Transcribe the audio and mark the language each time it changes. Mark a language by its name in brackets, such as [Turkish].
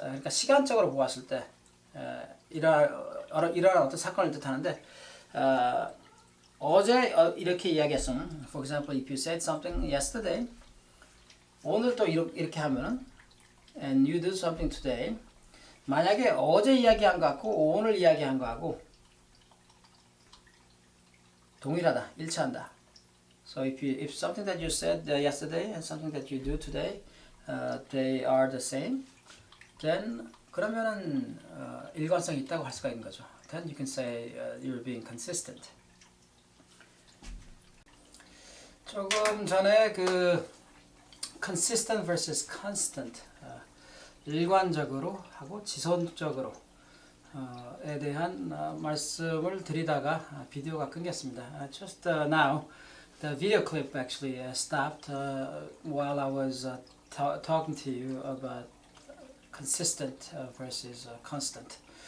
[Korean] 그러니까 시간적으로 보았을 때 이러한 어떤 사건을 뜻하는데 어제 이렇게 이야기했으면, [English] for example, if you said something yesterday, [Korean] 오늘 또 이렇게 하면은, [English] and you do something today, [Korean] 만약에 어제 이야기한 거하고 오늘 이야기한 거하고 동일하다, 일치한다. [English] So if something that you said yesterday and something that you do today they are the same, then [Korean] 그러면은 일관성이 있다고 할 수가 있는 거죠. [English] Then you can say you're being consistent. [Korean] 조금 전에 그 consistent versus constant 일관적으로 하고 지속적으로 에 대한 말씀을 드리다가 비디오가 끊겼습니다. [English] Just now the video clip actually stopped while I was talking to you about consistent versus constant.